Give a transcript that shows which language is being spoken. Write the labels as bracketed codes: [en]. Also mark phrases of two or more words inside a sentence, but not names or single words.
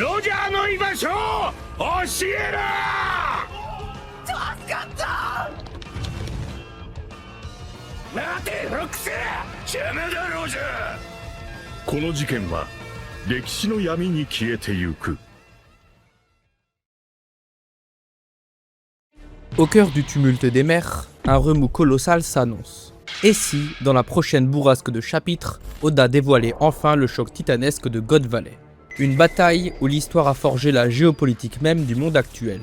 [ja] ロジャーの居場所を教えろ。助かった。待てロックス、邪魔だロジャー。この事件は歴史の闇に消えてゆく。 [fr] Au cœur du tumulte des mers, un remous colossal s'annonce. Et si, dans la prochaine bourrasque de chapitres, Oda dévoilait enfin le choc titanesque de God Valley? Une bataille où l'histoire a forgé la géopolitique même du monde actuel.